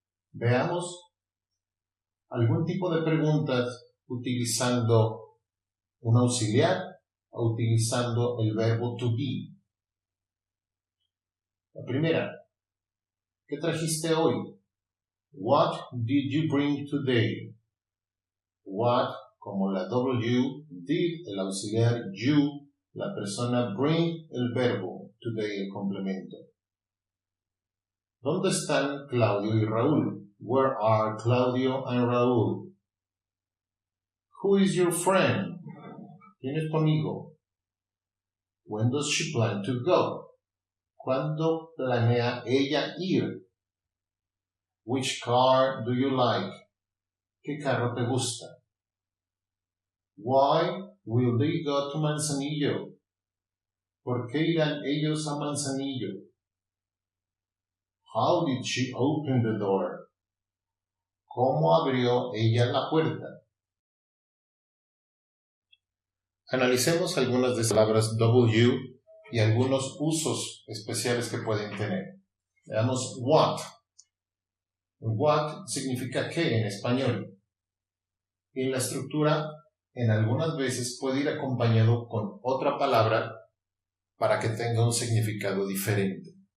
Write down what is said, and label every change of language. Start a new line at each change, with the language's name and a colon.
Spanish: Veamos algún tipo de preguntas utilizando un auxiliar o utilizando el verbo to be. La primera, ¿qué trajiste hoy?
English: What did you bring today?
Spanish: What, como la W, did, el auxiliar you, la persona bring, el verbo, today, el complemento. ¿Dónde están Claudio y Raúl?
English: Where are Claudio and Raúl? Who is your friend?
Spanish: ¿Quién es tu amigo?
English: When does she plan to go?
Spanish: ¿Cuándo planea ella ir?
English: Which car do you like?
Spanish: ¿Qué carro te gusta?
English: Why will they go to Manzanillo?
Spanish: ¿Por qué irán ellos a Manzanillo?
English: How did she open the door?
Spanish: ¿Cómo abrió ella la puerta? Analicemos algunas de las palabras W y algunos usos especiales que pueden tener. Veamos what. What significa qué en español. Y la estructura en algunas veces puede ir acompañado con otra palabra para que tenga un significado diferente.